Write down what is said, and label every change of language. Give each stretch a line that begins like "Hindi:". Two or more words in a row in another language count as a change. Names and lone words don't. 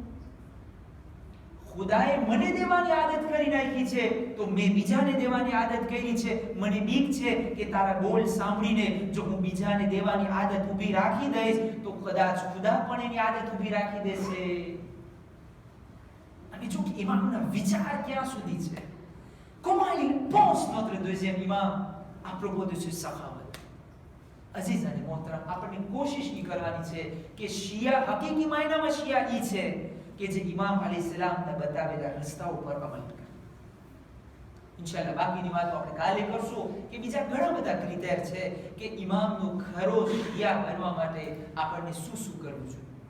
Gujarati: ખુદાએ મને દેવાની આદત કરી નાખી છે તો મેં બીજાને દેવાની આદત કરી છે. મને બીક છે કે તારા બોલ સાંભળીને જો હું બીજાને દેવાની આદત ઊભી રાખી દઈશ તો કદાચ ખુદા પણ એની આદત ઊભી રાખી દેશે. અને જો કે ઇમામના વિચાર ક્યાં સુધી છે.
French: Comment il pense notre deuxième imam à propos de ce sahabat.
Gujarati: અઝીઝ અને મોહતરમ, આપણે કોશિશ ઈ કરવાની છે કે શિયા હકીકી માયનામાં શિયા ઈ છે કે જે ઇમામ અલી સલામના બતાવેલા રસ્તા ઉપર અમલ કરે. ઇન્શાઅલ્લાહ બાકીની વાતો આપણે કાલે કરશું કે બીજા ઘણા બધા ક્રિટેર છે કે ઇમામનો ખરો શિયા બનવા માટે આપણને શું શું કરવું જોઈએ.